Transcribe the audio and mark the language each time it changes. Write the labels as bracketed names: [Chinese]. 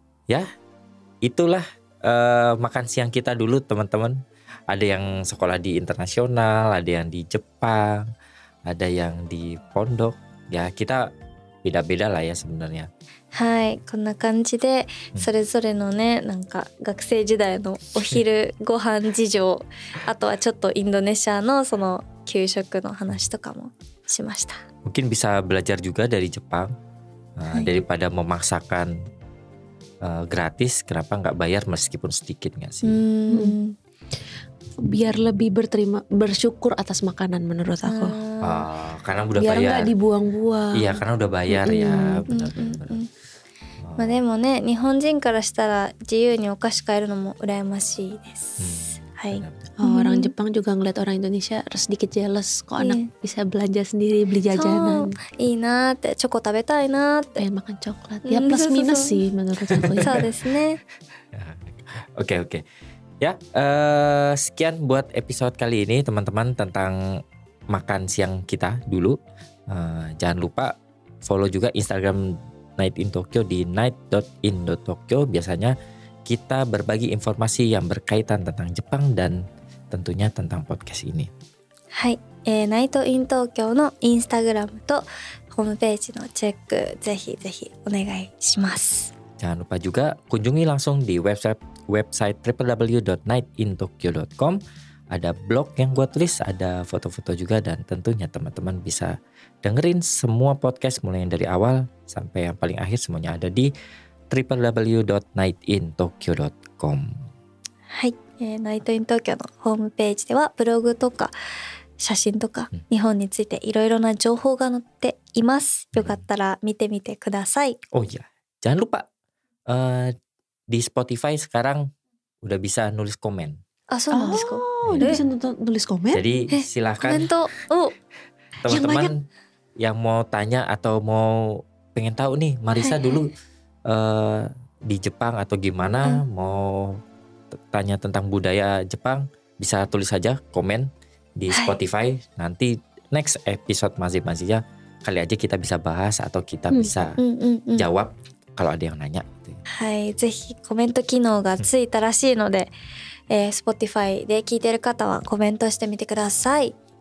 [Indonesian] Ya itulah makan siang kita dulu teman-teman. Ada yang sekolah di internasional, ada yang di Jepang, ada yang di pondok. Ya kita beda-beda lah ya sebenarnya. [Japanese] はい、こんな感じでそれぞれのねなんか学生時代のお昼ご飯事情あとはちょっとインドネシアのその給食の話とかもしました。 [Indonesian] Mungkin bisa belajar juga dari Jepang daripada memaksakan gratis, kenapa nggak bayar meskipun sedikit nggak sih? Biar lebih bersyukur atas makanan menurut aku. Karena udah biar bayar. Biar nggak dibuang-buang. Iya karena udah bayar ya benar. [Japanese] まあでもね日本人からしたら自由にお菓子買えるのも羨ましいです。はい。 [Indonesian] Orang Jepang juga ngeliat orang Indonesia sedikit jealous kok anak bisa belanja sendiri beli jajanan. [Japanese] いいなってチョコ食べたいなって。 [Indonesian] makan coklat. Ya plus minus sih menurut aku. [Japanese] そうですね。 [Indonesian] Oke. Ya sekian buat episode kali ini teman-teman tentang makan siang kita dulu. Jangan lupa follow juga Instagram Night in Tokyo di night.in.tokyo. Biasanya kita berbagi informasi yang berkaitan tentang Jepang dan tentunya tentang podcast ini. [Japanese] はい、ナイトイン東京のインスタグラムとホームページのチェックぜひぜひお願いします。 [Indonesian] Jangan lupa juga kunjungi langsung di website www.nightintokyo.com. Ada blog yang gue tulis, ada foto-foto juga dan tentunya teman-teman bisa dengerin semua podcast mulai dari awal sampai yang paling akhir semuanya ada di www.nightintokyo.com. [Japanese] はい、ナイトイン東京のホームページではブログとか写真とか日本についていろいろな情報が載っています。よかったら見てみてください。 [Indonesian] Oh iya, jangan lupa di Spotify sekarang udah bisa nulis komen. [Japanese] あ、そうなんですか。 [Indonesian] udah bisa nulis komen. Jadi silahkan [Japanese] コメント。 [Indonesian] teman-teman yang mau tanya atau mau pengen tahu nih Marisa dulu di Jepang atau gimana, mau tanya tentang budaya Jepang, bisa tulis saja komen di Spotify. Nanti next episode masing-masingnya kali aja kita bisa bahas atau kita bisa jawab kalau ada yang nanya. [Japanese] はい、ぜひコメント機能がついたらしいので、Spotify で聞いてる方はコメントしてみてください。